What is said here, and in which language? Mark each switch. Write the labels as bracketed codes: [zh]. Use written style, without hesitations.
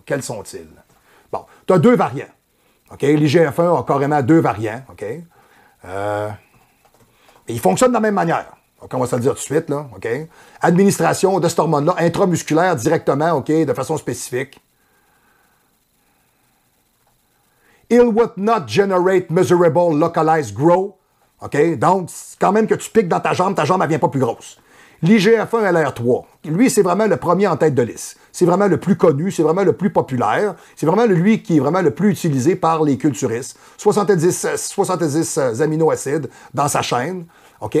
[fr] Quels sont-ils? Bon, tu as 2 variants. OK? L'IGF-1 a carrément 2 variants. OK? Et ils fonctionnent de la même manière. Donc, on va se le dire tout de suite, là, OK? Administration de cet hormone-là, intramusculaire directement, OK, de façon spécifique. [en] It would not generate measurable localized growth. OK? [fr] Donc, quand même que tu piques dans ta jambe ne vient pas plus grosse. L'IGF-1 LR3, lui, c'est vraiment le premier en tête de liste. C'est vraiment le plus connu, c'est vraiment le plus populaire. C'est vraiment lui qui est vraiment le plus utilisé par les culturistes. 70 aminoacides dans sa chaîne, OK?